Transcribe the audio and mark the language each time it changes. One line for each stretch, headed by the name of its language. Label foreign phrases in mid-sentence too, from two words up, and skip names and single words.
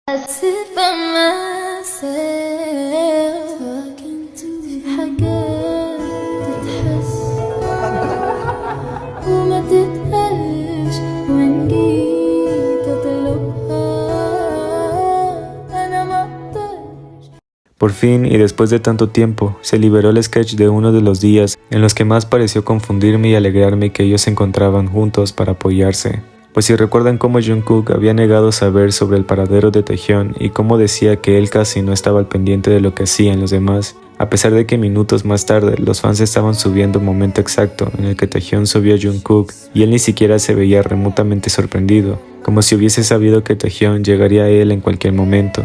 English: sit by myself talking to
Arabic: حاجات تتحس وما تتقالش وإن جيت أطلبها أنا ما أقدرش.
Spanish: Por fin, y después de tanto tiempo, se liberó el sketch de uno de los días en los que más pareció confundirme y alegrarme que ellos se encontraban juntos para apoyarse. Pues si recuerdan cómo Jungkook había negado saber sobre el paradero de Taehyun y cómo decía que él casi no estaba al pendiente de lo que hacían los demás, a pesar de que minutos más tarde los fans estaban subiendo el momento exacto en el que Taehyun subió a Jungkook y él ni siquiera se veía remotamente sorprendido, como si hubiese sabido que Taehyun llegaría a él en cualquier momento.